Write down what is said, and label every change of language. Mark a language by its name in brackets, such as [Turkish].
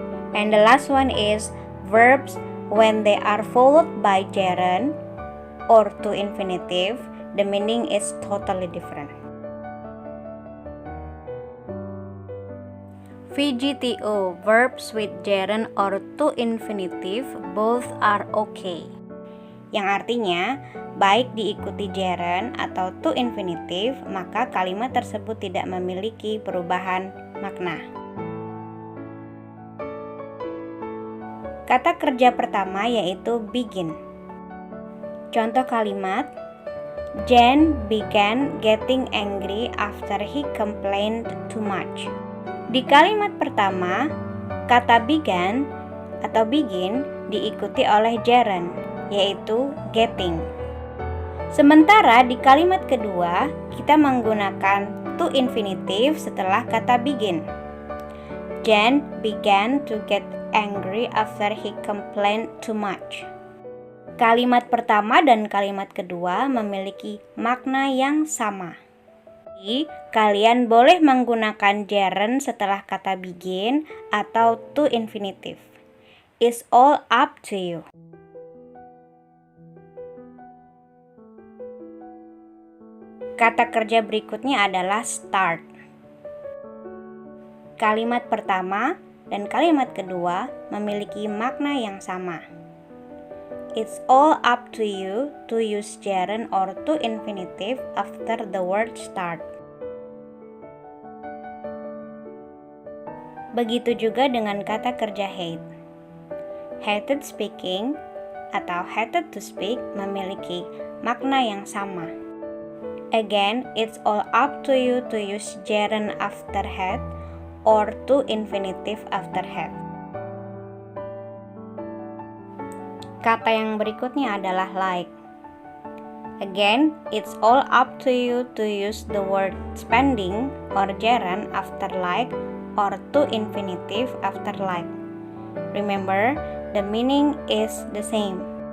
[English] And the last one is verbs when they are followed by gerund or to infinitive, the meaning is totally different. VGTO, verbs with gerund or to infinitive, both are okay. [Indonesian] Yang artinya, baik diikuti gerund atau to infinitive, maka kalimat tersebut tidak memiliki perubahan makna. Kata kerja pertama yaitu begin. Contoh kalimat, [English] Jen began getting angry after he complained too much. [Indonesian] Di kalimat pertama, kata began atau begin diikuti oleh gerund, yaitu getting. Sementara di kalimat kedua, kita menggunakan to infinitive setelah kata begin. [English] Jen began to get angry after he complained too much. [Indonesian] Kalimat pertama dan kalimat kedua memiliki makna yang sama. Jadi, kalian boleh menggunakan gerund setelah kata begin atau to infinitive. [English] It's all up to you. [Indonesian] Kata kerja berikutnya adalah start. Kalimat pertama dan kalimat kedua memiliki makna yang sama. [English] It's all up to you to use gerund or to infinitive after the word start. [Indonesian] Begitu juga dengan kata kerja hate. [English] Hated speaking [Indonesian] atau [English] hated to speak [Indonesian] memiliki makna yang sama. [English] Again, it's all up to you to use gerund after hate or to infinitive after hate. [Indonesian] Kata yang berikutnya adalah like. [English] Again, it's all up to you to use the word spending or gerund after like or to infinitive after like. Remember, the meaning is the same.